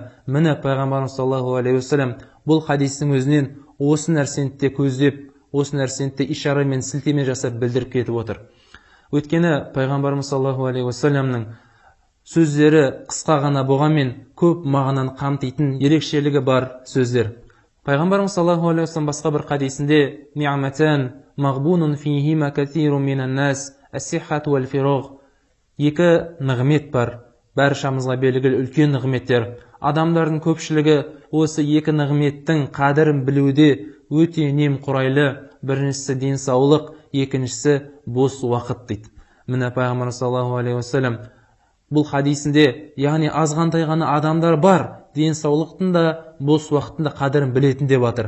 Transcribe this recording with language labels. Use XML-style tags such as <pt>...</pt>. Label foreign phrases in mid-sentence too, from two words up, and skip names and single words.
<kk>Міне пайғамбарымыз</kk> <ar>صلى الله عليه وسلم</ar> <kk>бұл хадистің өзінен осы нәрсені де көздеп, осы нәрсені де ишара мен сілтеме жасап білдіріп кетіп отыр. Өйткені пайғамбарымыз</kk> <ar>صلى الله عليه وسلم</ar> <kk>сөздері қысқа ғана болғанмен көп мағынаны қамтитын ерекшелігі бар сөздер. Пайғамбарымыз</kk> <ar>صلى الله عليه وسلم</ar> <kk>басқа бір хадисінде</kk> <ar>«نعمتان مغبون فيهما كثير من الناس الصحة والفراغ».</ar> <kk>2 нығмет бар, баршамызға белгілі үлкен нығметтер. Адамдардың көпшілігі осы 2 нығметтің қадірін білуде өте немқұрайлы. Біріншісі денсаулық, екіншісі бос уақыт дейді. Міне пайғамбар</kk> <ar>صلى الله عليه وسلم</ar> <kk>бұл хадисінде, яғни азғантай ғана адамдар бар, денсаулықтың да, бос уақыттың да қадірін білетін деп жатыр.</kk>